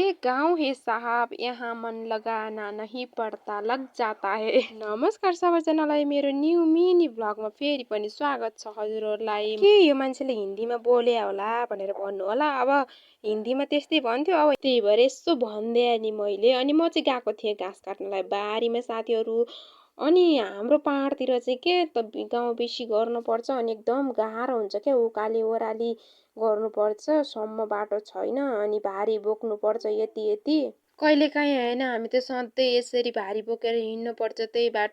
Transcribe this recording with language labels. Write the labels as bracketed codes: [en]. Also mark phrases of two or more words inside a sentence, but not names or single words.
[hi] गाँव है साहब यहाँ मन लगाना नहीं पड़ता लग जाता है। [ne] नमस्कार सबैजनालाई मेरो [en] new mini vlog [ne] फेरि पनि स्वागत छ हजुरहरुलाई। के यो मान्छेले हिन्दीमा बोले होला भनेर भन्नु होला। अब हिन्दीमा त्यस्तै भन्थ्यो, अब त्यही भएर यसो भन्दिए नि मैले। अनि म चाहिँ गएको थिएँ घाँस काट्नलाई बारीमा साथीहरु। अनि हाम्रो पहाडतिर चाहिँ के त गाउँ बेसी गर्नुपर्छ अनि एकदम गाह्रो हुन्छ के उकाली ओराली गर्नुपर्छ, सम्म बाटो छैन अनि भारी बोक्नुपर्छ यति कहिलेकाहीँ हैन हामी त सधैँ यसरी भारी बोकेर हिँड्नुपर्छ त्यही बाटो।